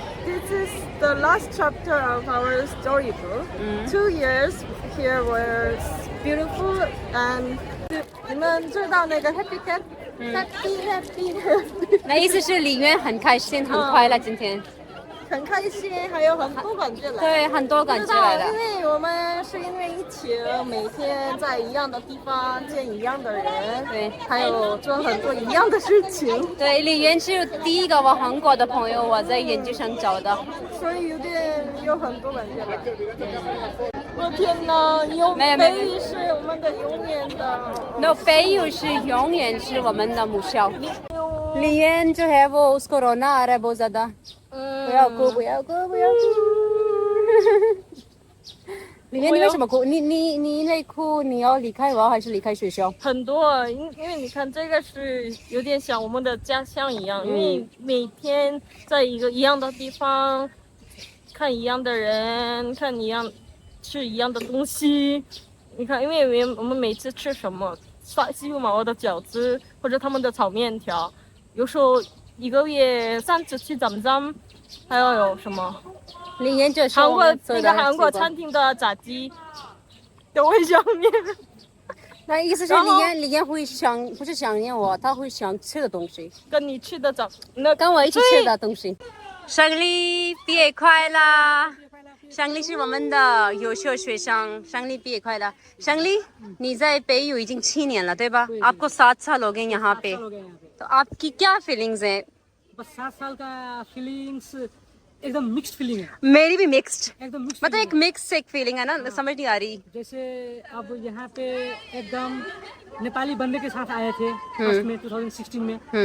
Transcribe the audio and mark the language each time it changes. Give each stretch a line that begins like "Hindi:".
English: This is the last chapter of our storybook. 2 years here was beautiful and
Chinese: 你们知道那个
English: Happy Happy，
Chinese: 那意思是里面很开心，很快乐今天。很开心，还有很多感觉来。对，很多感觉来因了。为我们是因为疫情，每天在一样的地方见一样的人，对，还有做很多一样的事情。对，李媛是第一个我韩国的朋友，我在研究生找的。所以有很多感觉来。我天哪，没有北语是我们的永远的。 No， 北语是永远是我们的母校。
Hindi: 李媛就है वो उसको रोना आ रहा है बहुत ज्यादा。
Chinese: 不要哭，不要哭，不要哭。李媛，你为什么哭？你因为哭，你要离开我还是离开学校？很多，因为你看这个是有点像我们的家乡一样，因为每天在一个一样的地方，看一样的人，吃一样的东西。你看，因为我们每次吃什么西湖毛毛的饺子或者他们的炒面条，有时候1个月3次去咱们家。还要有什么？李媛就是韩国餐厅的炸鸡，都会想念。那意思是李媛会不是想念我，他会想吃的东西，跟你吃的跟我一起吃的东西。胜利毕业快乐！胜利是我们的优秀学生，胜利毕业快乐！胜利，你在北语已经7年了，对吧？
Hindi: आपको 7 साल हो गए यहाँ पे, तो आपकी क्या फीलिंग्स हैं? 7 साल का फीलिंग्स एकदम मिक्स्ड फीलिंग है। मेरी भी मिक्स्ड, एकदम मिक्स्ड मतलब एक मिक्स एक फीलिंग है ना, समझ नहीं आ रही। जैसे अब यहाँ पे एकदम नेपाली बनने के साथ आए थे फर्स्ट में 2016 में।